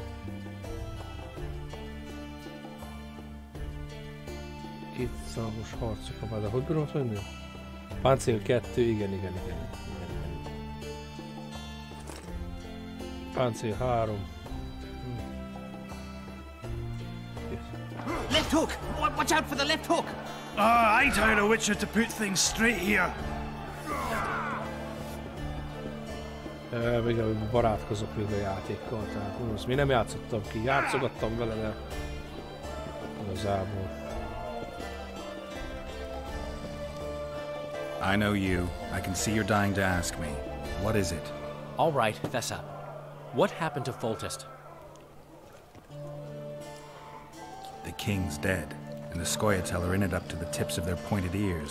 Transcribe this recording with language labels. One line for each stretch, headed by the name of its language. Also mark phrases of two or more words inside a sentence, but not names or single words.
Hungarian: Kétszalagos harcok, de hogy bírom menni? Páncél 2, igen. Páncél 3.
English: Left hook! Watch out for the left hook! I told a Witcher to put things straight here.
Hungarian: Még barátkozok még a játékkal, tehát most mi nem játszottam ki, játszogattam vele, de igazából.
English: I know you. I can see you're dying to ask me. What is it? All right, fess up. What happened to Foltest? The king's dead, and the Scoia'tael are in it up to the tips of their pointed ears.